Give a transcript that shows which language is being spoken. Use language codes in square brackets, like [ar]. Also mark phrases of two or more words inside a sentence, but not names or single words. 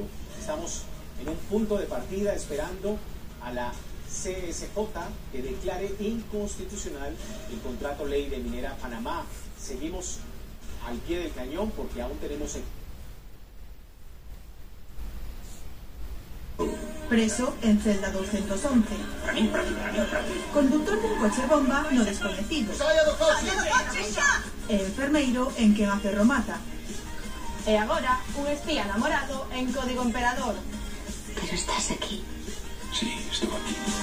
[es] Estamos en un punto de partida esperando a la CSJ que declare inconstitucional el contrato ley de Minera Panamá. Seguimos al pie del cañón porque aún tenemos... Preso en celda 211. Conductor de un coche bomba no desconocido. [gl] Enfermeiro en quen a ferro mata. E agora, un espía enamorado en Código Emperador. [es] Pero estás aquí. Sí, estoy aquí.